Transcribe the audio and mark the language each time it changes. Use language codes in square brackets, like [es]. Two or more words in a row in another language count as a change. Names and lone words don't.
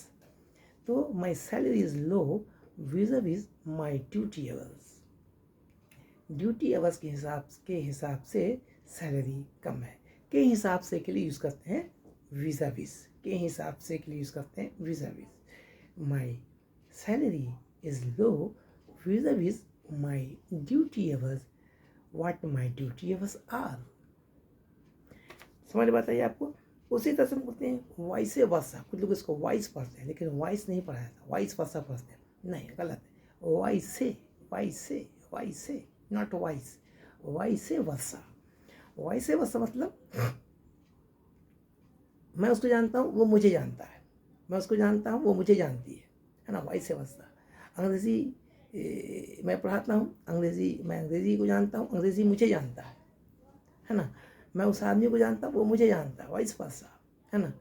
[en] तो my salary is low vis-à-vis my duty hours. duty hours [hi] के हिसाब से सैलरी कम है। के हिसाब से के लिए यूज़ करते हैं [en] vis-à-vis, [hi] के हिसाब से के लिए यूज़ करते हैं [en] vis-à-vis. my salary is low vis-a-vis my duty hours, what my duty hours are. [hi] समझ बात आई आपको? उसी तरह से हम बोलते हैं [en] vice versa, [hi] कुछ लोग इसको वाइस पढ़ते हैं लेकिन वाइस नहीं पढ़ा जाता, [en] vice versa [hi] पढ़ते हैं, नहीं गलत है, [en] vice vice vice not vice, vice versa. vice versa [hi] मतलब मैं उसको जानता हूँ वो मुझे जानता है, मैं उसको जानता हूँ वो मुझे जानती है ना, [en] vice versa. [hi] अंग्रेज़ी मैं पढ़ाता हूँ, मैं अंग्रेज़ी को जानता हूँ, अंग्रेज़ी मुझे जानता है ना। मैं उस आदमी को जानता हूँ वो मुझे जानता है, [en] vice versa, [hi] है ना।